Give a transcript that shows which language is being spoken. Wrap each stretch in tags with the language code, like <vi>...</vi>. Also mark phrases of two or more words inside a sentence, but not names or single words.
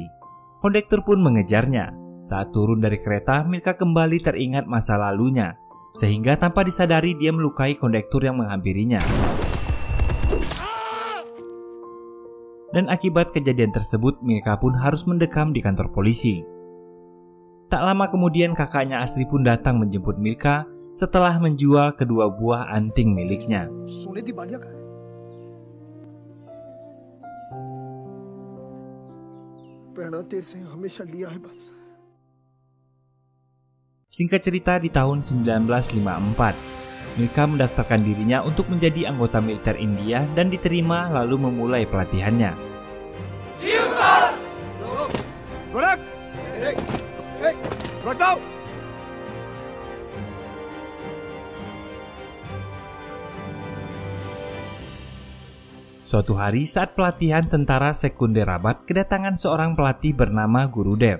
<id>Kondektur pun mengejarnya. Saat turun dari kereta, Milka kembali teringat masa lalunya, sehingga tanpa disadari dia melukai kondektur yang menghampirinya. Dan akibat kejadian tersebut, Milka pun harus mendekam di kantor polisi. Tak lama kemudian kakaknya Asri pun datang menjemput Milka setelah menjual kedua buah anting miliknya.</id> <hi>सोने दी बालियां कहाँ है? प्रणव तेरे से हमेशा लिया है बस।</hi> <id>Singkat cerita, di tahun 1954, Milka mendaftarkan dirinya untuk menjadi anggota militer India dan diterima lalu memulai pelatihannya. Suatu hari saat pelatihan tentara sekunder Rabat kedatangan seorang pelatih bernama Gurudev.</id>